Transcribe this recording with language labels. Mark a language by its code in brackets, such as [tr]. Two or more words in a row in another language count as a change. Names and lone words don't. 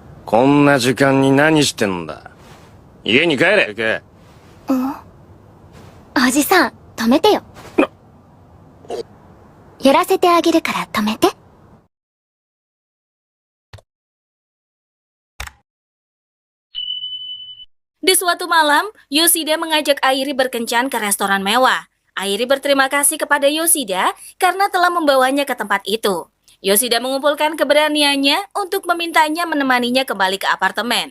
[ja] こんな時間に何してんだ。家に帰れ、行け。おじさん、止めてよ。やらせてあげるから止めて。 [id] Di suatu malam, Yoshida mengajak Airi berkencan ke restoran mewah. Airi berterima kasih kepada Yoshida karena telah membawanya ke tempat itu. Yoshida mengumpulkan keberaniannya untuk memintanya menemaninya kembali ke apartemen.